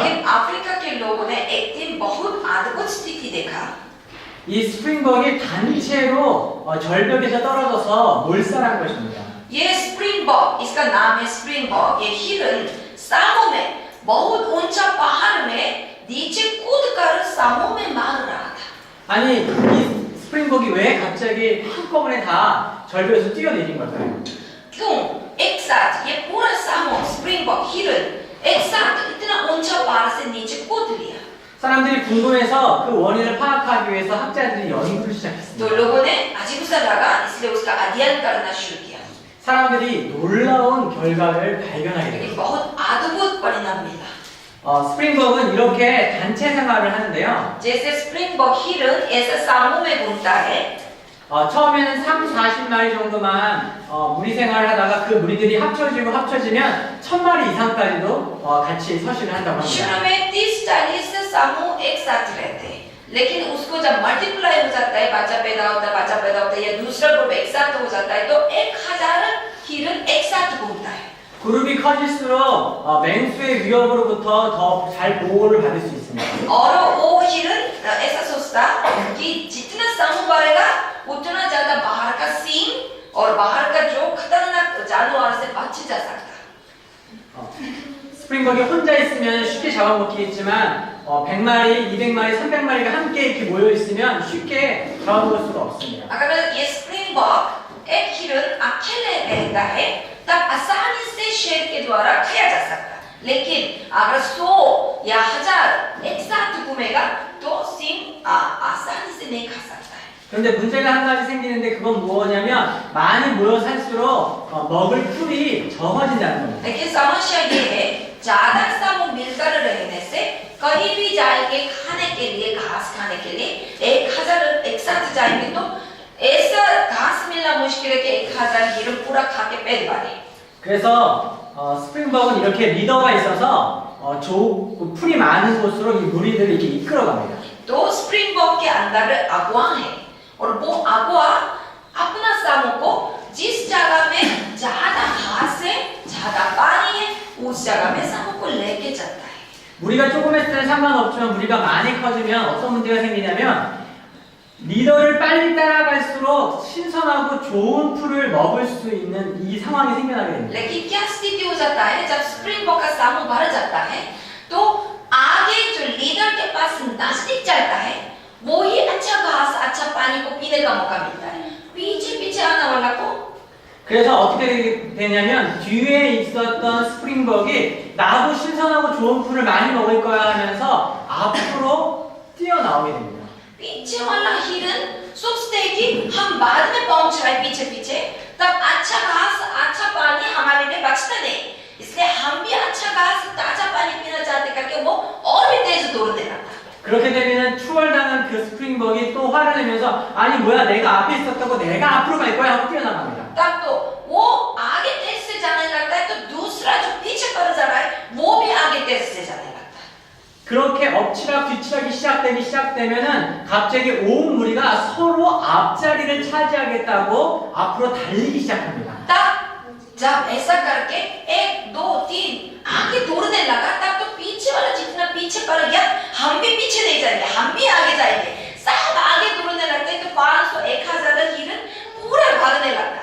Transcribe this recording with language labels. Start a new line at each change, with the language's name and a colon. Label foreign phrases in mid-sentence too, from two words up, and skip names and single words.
Hindi: लेकिन अफ्रीका के लोगों ने एक दिन बहुत अद्भुत स्थिति देखा।
Korean: 이 스프링벅이 단체로 절벽에서 떨어져서 몰살한 것입니다.
Hindi: ये स्प्रिंगबॉक, इसका नाम है स्प्रिंगबॉक। ये हिरन सामों में बहुत ऊंचा पहाड़ में नीचे कूदकर सामों में मार रहा था।
Korean: 아니 이 스프링벅이 왜 갑자기 한꺼번에 다 절벽에서 뛰어내린 걸까요?
Hindi: क्यों एक साथ ये पूरा सामो स्प्रिंगबॉक हिरन एक साथ इतना ऊंचा पहाड़ से नीचे कूद लिया?
Korean: 사람들이 궁금해서 그 원인을 파악하기 위해서 학자들이 연구를 तो 시작했습니다.
Hindi: लोगों ने अजीब सा लगा, इसलिए उसका अध्ययन करना शुरू किया।
Korean: 사람들이 놀라운 결과를 발견하게 लेकिन 됩니다.
Hindi: बहुत अद्भुत परिणाम मिला।
Korean: 스프링벅은 이렇게 단체 생활을 하는데요.
Hindi: जैसे स्प्रिंगबॉक हिरन ऐसा समूह में घूमता है।
Korean: 처음에는 30-40마리 정도만 무리 생활을 하다가 그 무리들이 합쳐지면 1000마리 이상까지도 같이 서식을 한다고 शुरू 합니다.
Hindi: में 30-40 समूह एक साथ रहते हैं, लेकिन उसको जब मल्टीप्लाई हो जाता है, बच्चा पैदा होता है या दूसरा ग्रुप एक साथ हो जाता है तो 1000 हिरन एक साथ घूमता है।
Korean: 그룹이 커질수록 맹수의 위협으로부터 더 잘 보호를 받을 수 있습니다.
Hindi: और वो हिरन ऐसा सोचता कि जितना समूह बढ़ेगा उतना ज्यादा बाहर का सिंह और बाहर का जो खतरनाक जानवर से बच जा सकता।
Korean: 스프링벅이 혼자 있으면 쉽게 잡아먹히겠지만 100마리, 200마리, 300마리가 함께 이렇게 모여 있으면 쉽게 잡아먹을 수가 없습니다.
Hindi: अगर ये स्प्रिंगबॉक एक हिरन अकेले रहता है तब आसानी से शेर के द्वारा खाया जा सकता है, लेकिन अगर 100 या 1000 एक साथ घूमेगा तो सिंह आसानी से नहीं खा सकता है।
Korean: 그런데 문제가 한 가지 생기는데 그건 뭐냐면 많이 모여 살수록 먹을 풀이 적어진다는 겁니다.
Hindi: लेकिन समस्या ये है ज्यादा समूह मिलकर रहने से कहीं भी जाएंगे खाने के लिए, घास खाने के लिए 1000 एक साथ जाएंगे तो ऐसा घास मिलना मुश्किल है कि 1000 हिरन पूरा खा के पेट भरे।
Korean: 그래서 스프링벅은 이렇게 리더가 있어서 풀이 많은 곳으로 이 무리들을 이렇게 이끌어갑니다.
Hindi: तो स्प्रिंगबॉक के अंदर अगुआ है और वो अगुआ अपना समूह को जिस जगह में ज्यादा घास है, ज्यादा पानी है, उस जगह में समूह को लेके चलता है।
Korean: 무리가 조금 했을 때는 상관없지만 무리가 많이 커지면 어떤 문제가 생기냐면 리더를 빨리 따라갈수록 신선하고 좋은 풀을 먹을 수 있는 이 상황이 생겨나게 됩니다.
Hindi: लेकिन क्या स्थिति हो जाता है जब स्प्रिंगबॉक का समूह बढ़ जाता है तो आगे जो लीडर के पास नजदीक चलता है वो ही अच्छा घास अच्छा पानी को पीने का मौका मिलता है पीछे पीछे आने वाला को
Korean: 그래서 어떻게 되냐면 뒤에 있었던 스프링벅이 나도 신선하고 좋은 풀을 많이 먹을 거야 하면서 앞으로 뛰어나오게 됩니다.
Hindi: पीछे वाला हिरन सोचते हैं कि हम बाद में पहुंच रहे हैं पीछे पीछे तब अच्छा घास अच्छा पानी हमारे लिए बचता नहीं इसलिए हम भी अच्छा घास ताजा पानी पीना चाहते करके वो और भी तेज दौड़ने लगता
Korean: 그렇게 되면 추월당한 그 스프링벅이 또 화를 내면서 아니 뭐야 내가 앞에 있었다고 내가 앞으로 갈 거야 하고 뛰어나갑니다.
Hindi: तब तो वो आगे तेज से जाने लगता है तो दूसरा जो पीछे पड़ जा रहा है वो भी आगे तेज से जाने लगता है
Korean: 그렇게 엎치락 뒤치락이 시작되면은 갑자기 온 무리가 서로 앞자리를 차지하겠다고 앞으로 달리기 시작합니다.
Hindi: तब जब ऐसा करके एक दो तीन आगे दौड़ने लगा तब तो पीछे वाला जितना पीछे पड़ गया हम भी पीछे नहीं जाएंगे हम भी आगे जाएंगे सब आगे दौड़ने लगते तो 500 1000 हिरन पूरा भागने लगा